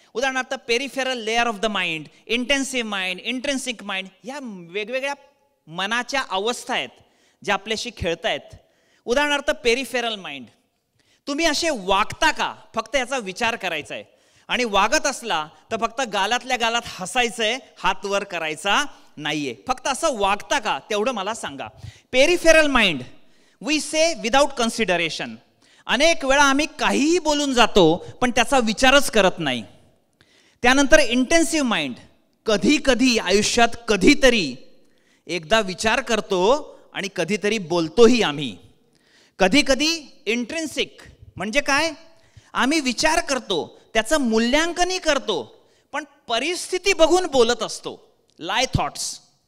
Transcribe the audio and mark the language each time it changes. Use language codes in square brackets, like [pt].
[mr] उदाहरणार्थ [en] peripheral layer of the mind, [mr] intensive mind, intrinsic mind, ह्या वेगवेगळ्या मनाच्या अवस्था आहेत ज्या आपल्याशी खेळतायत. उदाहरणार्थ पेरिफेरल माइंड, तुम्ही असे वागता का? फक्त याचा विचार करायचा आहे, आणि वागत असला तर फक्त गालातल्या गालात हसायचंय, हात वर करायचा नाहीये. फक्त असं वागता का तेवढं मला सांगा. [en] Peripheral mind, we say without consideration. [mr] अनेक वेळा आम्ही काहीही बोलून जातो पण त्याचा विचारच करत नाही. त्यानंतर इंटेन्सिव्ह माइंड, कधी कधी आयुष्यात कधीतरी एकदा विचार करतो आणि कधीतरी बोलतोही आम्ही. कधी कधी इंट्रिन्सिक म्हणजे काय? आम्ही विचार करतो, त्याचं मूल्यांकनही करतो, पण परिस्थिती बघून बोलत असतो. लाय थॉट्स.